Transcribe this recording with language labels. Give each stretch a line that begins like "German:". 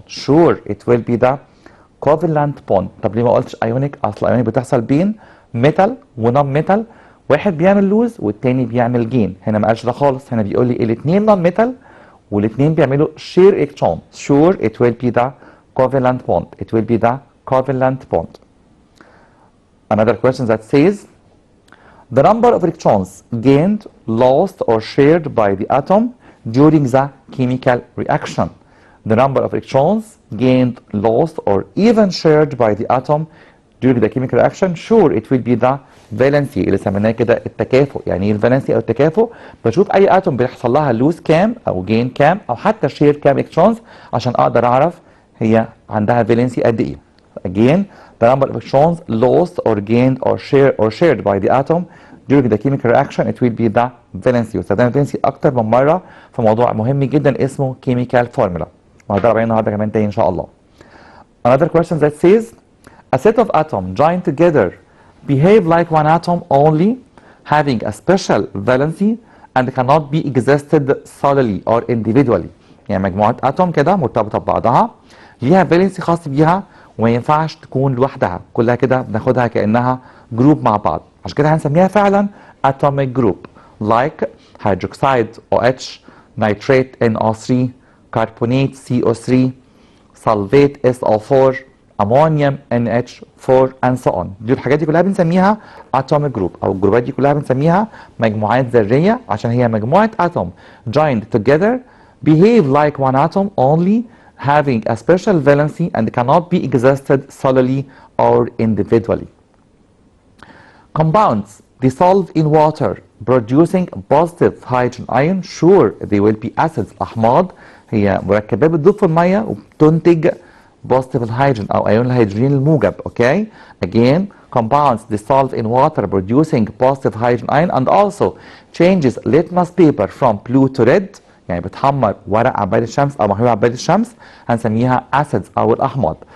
English: Sure it will be the covalent bond.
Arabic: طب ليه ما قلتش ايونيك؟ اصل ايونيك بتحصل بين ميتال ونون ميتال، واحد بيعمل لوز والتاني بيعمل جين. هنا ما قالش ده خالص، هنا بيقول لي الاثنين نون ميتال والاثنين بيعملوا شير الكترون.
English: Sure it will be the covalent bond. It will be the covalent bond. Another question that says the number of electrons gained, lost or shared by the atom during the chemical reaction. The number of electrons gained, lost or even shared by the atom during the chemical reaction, sure it will be the valency
Arabic: اللي سميناه كده التكافؤ. يعني ايه الفالنسي او التكافؤ؟ بشوف اي اتوم بيحصل لها لوز كام او جين كام او حتى شير كام الكترونز عشان اقدر اعرف هي عندها فالنسي قد ايه.
English: Again, the number of electrons lost or gained or shared by the atom during the chemical reaction, it will be the valency.
Arabic: واستخدام valency أكتر من مرة في موضوع مهم جدا اسمه chemical formula. وهنضرب عليه النهارده كمان تاني إن شاء الله.
English: Another question that says a set of atoms joined together behave like one atom only, having a special valency and cannot be existed solely or individually.
Arabic: يعني مجموعة أتوم كده مرتبطة ببعضها ليها فالنسي خاص بيها وما ينفعش تكون لوحدها، كلها كده بناخدها كأنها جروب مع بعض، عشان كده هنسميها فعلا
English: atomic group like hydroxide OH, nitrate NO3, carbonate CO3, sulfate SO4, ammonium NH4 and so on.
Arabic: دي الحاجات دي كلها بنسميها
English: atomic group،
Arabic: او الجروبات دي كلها بنسميها مجموعات ذرية عشان هي مجموعة
English: atom joined together behave like one atom only, having a special valency and cannot be existed solely or individually. Compounds dissolve in water producing positive hydrogen ion, sure they will be acids. أحماض
Arabic: هي مركبات بتدوب في الميه وبتنتج positive hydrogen او ايون الهيدروجين الموجب.
English: okay again compounds dissolved in water producing positive hydrogen ion and also changes litmus paper from blue to red،
Arabic: يعني بتحمر ورق عباد الشمس او محلول عباد الشمس، هنسميها
English: acids
Arabic: او الاحماض.